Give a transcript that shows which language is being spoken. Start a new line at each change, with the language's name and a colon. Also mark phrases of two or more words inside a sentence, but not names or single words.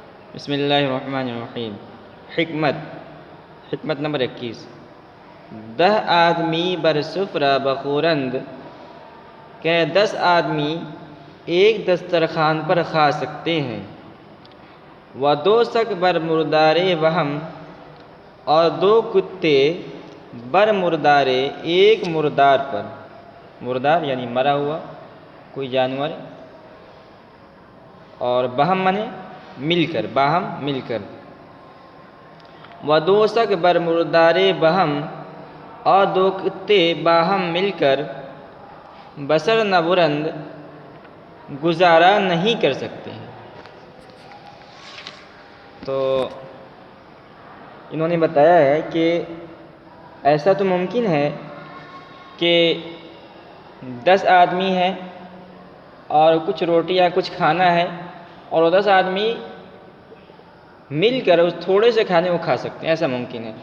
Arabic: بسم اللہ الرحمن الرحیم۔
Urdu: حکمت نمبر 21۔
Persian: 10 آدمی بر سفرہ بخورند
Urdu: کہ 10 آدمی ایک دسترخوان پر کھا سکتے ہیں۔
Persian: و 2 سگ بر مردارے وہم،
Urdu: اور 2 کتے
Persian: بر مردارے
Urdu: ایک مردار پر۔ مردار یعنی مرا ہوا کوئی جانور، اور بہم منے مل کر، باہم مل کر۔
Persian: و 2 سگ بر مردارے بہم،
Urdu: اور 2 کتے باہم مل کر
Persian: بسر نہ برند
Urdu: گزارا نہیں کر سکتے ہیں۔ تو انہوں نے بتایا ہے کہ ایسا تو ممکن ہے کہ 10 آدمی ہیں اور کچھ روٹی یا کچھ کھانا ہے، اور وہ 10 آدمی مل کر اس تھوڑے سے کھانے کو کھا سکتے ہیں، ایسا ممکن ہے۔